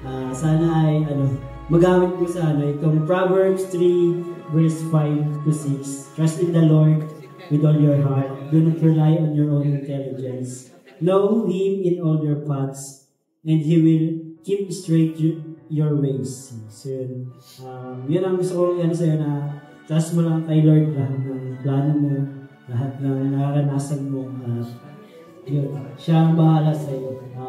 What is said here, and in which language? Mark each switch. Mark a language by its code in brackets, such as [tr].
[tl] Sana ay magamit ko sa itong Proverbs 3 verse 5 to 6. [en] Trust in the Lord with all your heart. Do not rely on your own intelligence. Know Him in all your paths, and He will keep straight your ways. [tl] So yun ang gusto ko sa'yo na trust mo lang kay Lord lahat ng plano mo, lahat ng naranasan mo. Yun, siya ang bahala sa'yo.